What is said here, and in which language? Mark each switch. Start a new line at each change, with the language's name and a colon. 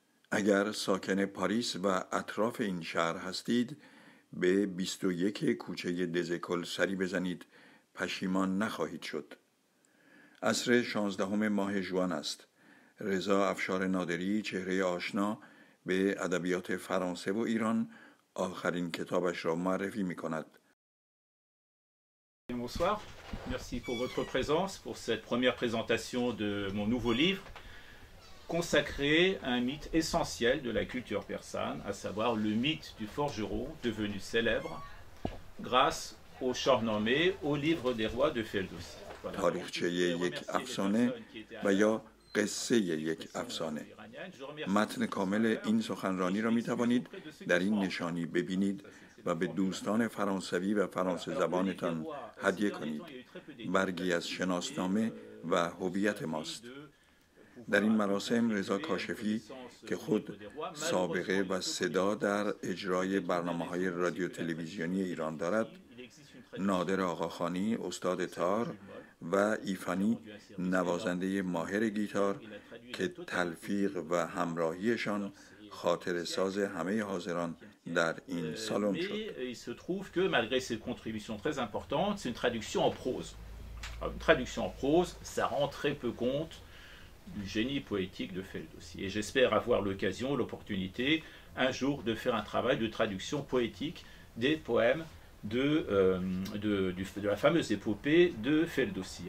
Persian: اگر ساکن پاریس و اطراف این شهر هستید، به 21 کوچه دزکل سری بزنید، پشیمان نخواهید شد. عصر 16 ماه ژوئن است. رضا افشار نادری، چهره آشنا به ادبیات فرانسه و ایران، آخرین کتابش را معرفی می کند.
French: Bonsoir, merci pour votre présence pour cette première présentation de mon nouveau livre consacré à un mythe essentiel de la culture persane, à savoir le mythe du forgeron devenu célèbre grâce au Shahnameh, au livre des rois de Ferdowsi.
Persian: تاریخچه یک افسانه و یا قصه یک افسانه. متن کامل این سخنرانی را می توانید در این نشانی ببینید و به دوستان فرانسوی و فرانسه زبانتان هدیه کنید. برگی از شناسنامه و هویت ماست. در این مراسم رضا کاشفی که خود سابقه و صدا در اجرای برنامه‌های رادیو تلویزیونی ایران دارد، نادر آقاخانی استاد تار و ایفانی نوازنده ماهر گیتار که تلفیق و همراهیشان خاطر ساز همه حاضران در این سالن شد.
French: Il se trouve que malgré ces contributions très importantes, c'est une traduction en prose. Une traduction en prose, ça rend très peu compte du génie poétique de Ferdowsi. Et j'espère avoir l'occasion, l'opportunité, un jour de faire un travail de traduction poétique des poèmes de la fameuse épopée de Ferdowsi.